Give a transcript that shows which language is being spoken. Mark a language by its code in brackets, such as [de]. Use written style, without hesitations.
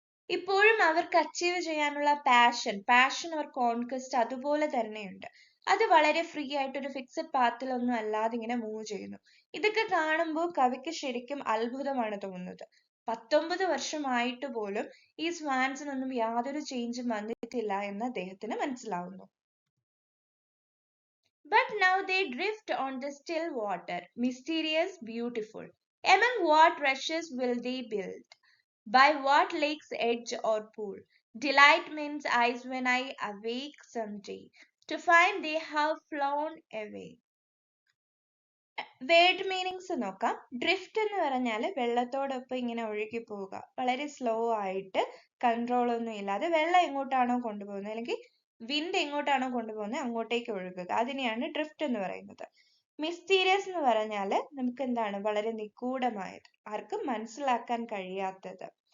[ml] ഇപ്പോഴും അവർക്ക് അച്ചീവ് ചെയ്യാനുള്ള [en] passion or conquest [ml] അതുപോലെ തന്നെയുണ്ട്. അത് വളരെ ഫ്രീ ആയിട്ട് ഒരു ഫിക്സഡ് പാത്തിലൊന്നും അല്ലാതെ ഇങ്ങനെ മൂവ് ചെയ്യുന്നു. ഇതൊക്കെ കാണുമ്പോൾ കവിക്ക് ശരിക്കും അത്ഭുതമാണ് തോന്നുന്നത്. 19 വർഷമായിട്ട് പോലും ഈ സ്വാൻസിനൊന്നും യാതൊരു ചേഞ്ചും വന്നിട്ടില്ല എന്ന് അദ്ദേഹത്തിന് മനസ്സിലാവുന്നു. [en] But now they drift on the still water, mysterious, beautiful. Among what rushes will they build? By what lake's edge or pool? Delight men's eyes when I awake someday, to find they have flown away. [ml] Word meanings നോക്കാം. Drift എന്ന് പറഞ്ഞാൽ വെള്ളത്തോടൊപ്പം ഇങ്ങനെ ഒഴുകി പോവുക, വളരെ slow ആയിട്ട്, control ഒന്നും ഇല്ലാതെ വെള്ളം എങ്ങോട്ടാണോ കൊണ്ടുപോകുന്നത്, അല്ലെങ്കിൽ വിൻഡ് എങ്ങോട്ടാണോ കൊണ്ടുപോകുന്നത് അങ്ങോട്ടേക്ക് ഒഴുകുക, അതിനെയാണ് ഡ്രിഫ്റ്റ് എന്ന് പറയുന്നത്. മിസ്റ്റീരിയസ് എന്ന് പറഞ്ഞാൽ നമുക്ക് എന്താണ്, വളരെ നിഗൂഢമായത്, ആർക്കും മനസ്സിലാക്കാൻ കഴിയാത്തത്.